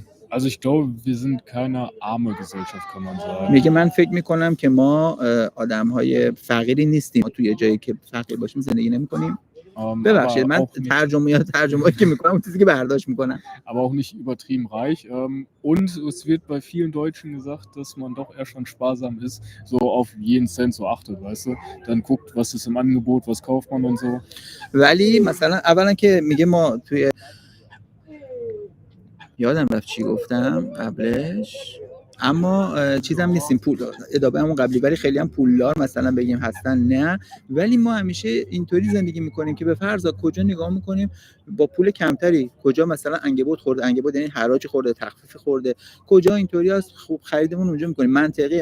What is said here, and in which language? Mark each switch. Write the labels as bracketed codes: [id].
[de] Also ich glaube, wir sind keine arme Gesellschaft, kann man sagen. [fa] میگه من فکر میکنم که ما آدم‌های فقیری نیستیم. ما توی جایی که فقیر باشیم زندگی نمی‌کنیم. ببخشید من ترجمه‌ای که میکنم اون چیزی که برداشت میکنم. [de] Aber auch nicht übertrieben reich. Und es wird bei vielen Deutschen gesagt, dass man doch eher schon sparsam ist, so auf jeden Cent so achtet, weißt du? Dann guckt, was ist im Angebot, was kauft man und so. [fa] ولی مثلا اولا که میگه ما توی یادم رفت چی گفتم قبلش، اما چیزم نیستیم پول ادامه همون قبلی، ولی خیلی هم پولدار مثلا بگیم هستن نه. ولی ما همیشه اینطوری زندگی میکنیم که به فرض کجا نگاه میکنیم با پول کمتری، کجا مثلا انگبوت خورده، انگبوت یعنی حراج خورده، تخفیف خورده، کجا اینطوری است خوب خریدمون اونجا میکنیم. منطقیه.